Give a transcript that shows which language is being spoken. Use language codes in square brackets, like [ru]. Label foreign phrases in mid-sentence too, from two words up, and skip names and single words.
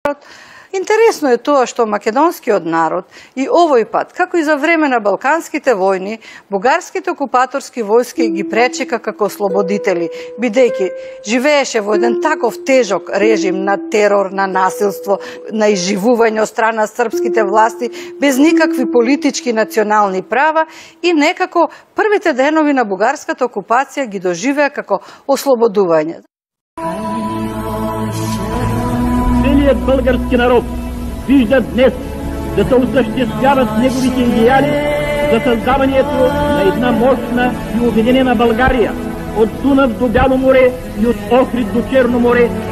[mk] Интересно е тоа што македонскиот народ и овој пат, како и за време на Балканските војни, бугарските окупаторски војски ги пречека како ослободители, бидејќи живееше во еден таков тежок режим на терор, на насилство, на изживување од страна српските власти, без никакви политички национални права и некако првите денови на бугарската окупација ги доживеа како ослободување. [bg] Целият български народ вижда днес да се осъществяват неговите идеали за създаването на една мощна и обединена България от Дунав до Бяло море и от Охрид до Черно море.